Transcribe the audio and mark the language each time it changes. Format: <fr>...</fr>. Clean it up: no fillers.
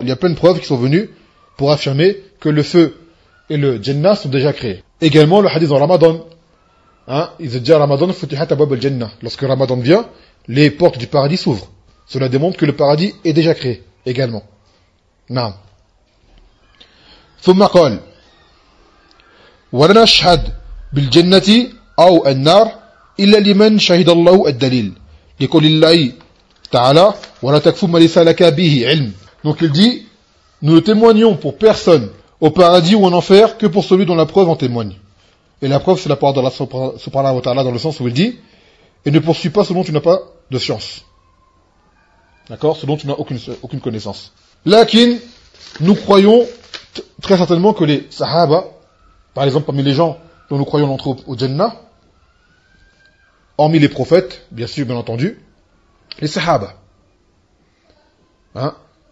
<fr>Il y a plein de preuves qui sont venues pour affirmer que le feu et le Jannah sont déjà créés. Également, le hadith en Ramadan. Hein, il se dit à Ramadan,</fr> <ar>futihat abwab al-Jannah.</ar> <fr>Lorsque Ramadan vient, les portes du paradis s'ouvrent. Cela démontre que le paradis est déjà créé. Également. Naam.</fr> <ar>ثم قال ولا نشهد بالجنة أو النار إلا لمن شهد الله الدليل لقول الله تعالى ولا تكفوا ما ليس لك به علم.</ar> <fr>Donc il dit, nous ne témoignons pour personne au paradis ou en enfer que pour celui dont la preuve en témoigne. Et la preuve, c'est la parole d'Allah subhanahu wa ta'ala dans le sens où il dit « Et ne poursuis pas ce dont tu n'as pas de science. » D'accord ? Ce dont tu n'as aucune connaissance. Lakin, nous croyons très certainement que les sahaba, par exemple parmi les gens dont nous croyons l'entrée au Jannah, hormis les prophètes, bien sûr, bien entendu, les sahaba. Hein ?</fr>